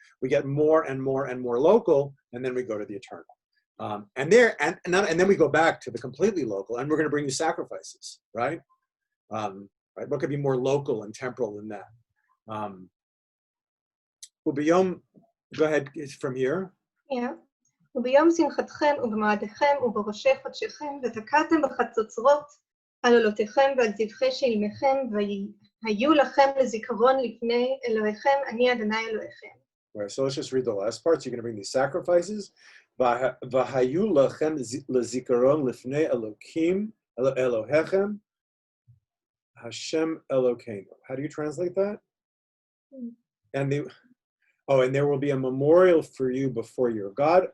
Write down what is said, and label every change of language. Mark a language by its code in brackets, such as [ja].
[en] We get more and more and more local, and then we go to the eternal. And then we go back to the completely local, and we're going to bring you sacrifices, right? Right? What could be more local and temporal than that? Ubiyom, go ahead from here. Yeah. [he] וביום שמחתכם ובמועדיכם ובראשי חודשיכם ותקעתם בחצוצרות על עולותיכם ועל זבחי שלמיכם והיו לכם לזיכרון לפני אלוהיכם אני אדוני אלוהיכם. [en] Right, so let's just read the last part. So you're going to bring these sacrifices. [he] V'hayu lachem lezikaron lifnei Elokim Elohechem [en] Hashem Elokeinu. How do you translate that? Hmm. And there will be a memorial for you before your God.